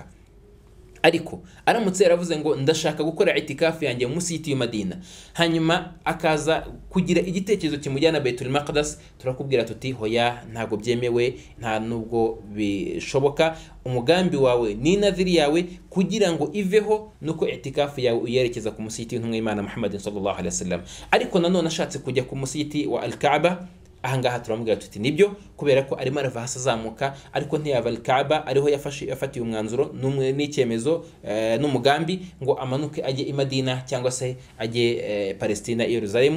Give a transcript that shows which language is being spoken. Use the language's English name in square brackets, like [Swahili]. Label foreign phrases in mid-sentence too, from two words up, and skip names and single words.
[Kinyarwanda] Ariko aramutse yaravuze ngo ndashaka gukora itikafu yanjye mu musigiti wa Madina, hanyuma akaza kugira igitekerezo kimujyana Baitul Maqdis, turakubwira tuti hoya, ntago byemewe, nta nubwo bishoboka. Umugambi wawe ni nadhiri yawe kugira ngo iveho, nuko itikafu yawe uyerekeza ku musigiti w'intumwa y'Imana Muhammadin [Arabic] صلى الله عليه وسلم. [Kinyarwanda] Ariko nanone ashatse kujya ku musigiti wa al-Kaaba, ahangaha turamubwira tuti nibyo, kubera ko arimo arava hasi azamuka, ariko ntiyava al-Kaaba ariho yafatiye umwanzuro n'icyemezo n'umugambi ngo amanuke ajye i Madina cyangwa se ajye Palestina i Yerusalemu.